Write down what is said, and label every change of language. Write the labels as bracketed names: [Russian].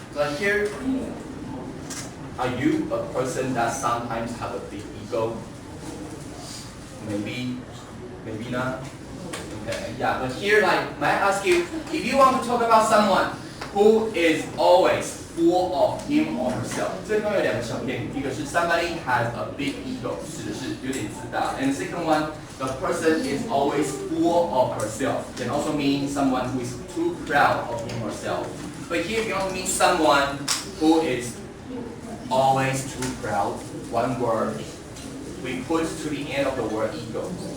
[English] So like here, are you a person that sometimes have a big ego? Maybe not. Okay. Yeah. But here, like, may I ask you, if you want to talk about someone who is always full of him or herself. [Chinese] 这里面有两个小片语，一个是 [English] somebody has a big ego， [Chinese] 指的是有点自大。 [English] And the second one, the person is always full of herself. Can also mean someone who is too proud of him or herself. But here, you also mean someone who is always too proud. One word we put to the end of the word ego.